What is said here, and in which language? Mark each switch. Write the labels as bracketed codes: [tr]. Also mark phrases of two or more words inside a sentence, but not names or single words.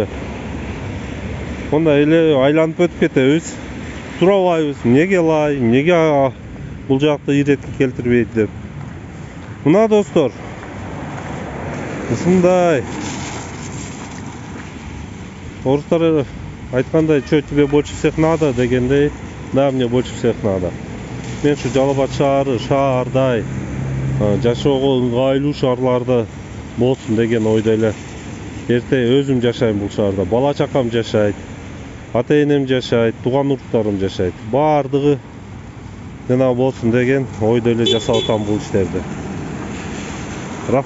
[ky] Мындай эле айланып өтүп кетебиз. Сурабайбыз, эмнеге лай, эмнеге бул жакты иретке келтирбейт деп. Мына достор, ушундай. Орустар айткандай, [ru] что тебе больше всех надо дегендей, да, мне больше всех надо. [ky] Мен шу Жалал Абад шаардай жашоого ыңгайлуу шаарларда болсун деген ойдо эле. Эрте өзүм жашайм бул шаарда, бала чакам жашайт, ата энем жашайт, тууган уруктарым жашайт. Бардыгы жана болсун деген ойдо эле жасап атам бул иштерди.